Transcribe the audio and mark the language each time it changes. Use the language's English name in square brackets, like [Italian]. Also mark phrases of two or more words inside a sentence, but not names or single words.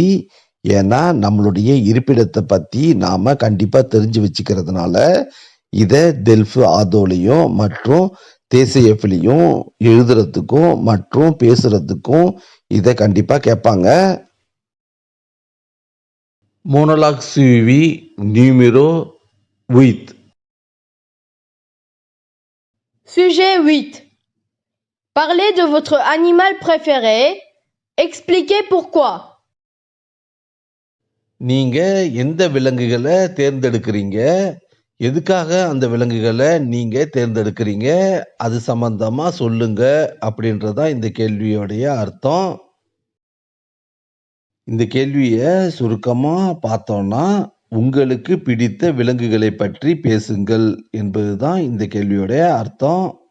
[Tamil] ஏன்னா நம்மளுடைய இருப்பிடத்தை பத்தி நாம கண்டிப்பா தெரிஞ்சு வச்சுக்கிறதுனால இதை டெல்ஃப் ஆதோலையும் மற்றும் தேசியஃப்லையும் எழுதுறதுக்கும் மற்றும் பேசுறதுக்கும் இதை கண்டிப்பா கேட்பாங்க. [French] Monologue suivi numéro 8. Sujet 8. Parlez de votre animal préféré. Expliquez pourquoi. [Tamil] நீங்க எந்த விலங்குகளை தேர்ந்தெடுக்கிறீங்க, எதுக்காக அந்த விலங்குகளை நீங்க தேர்ந்தெடுக்கிறீங்க, அது சம்பந்தமா சொல்லுங்க அப்படின்றதான் இந்த கேள்வியோடைய அர்த்தம். இந்த கேள்வியை சுருக்கமா பார்த்தோம்னா, உங்களுக்கு பிடித்த விலங்குகளை பற்றி பேசுங்கள் என்பதுதான் இந்த கேள்வியோடைய அர்த்தம்.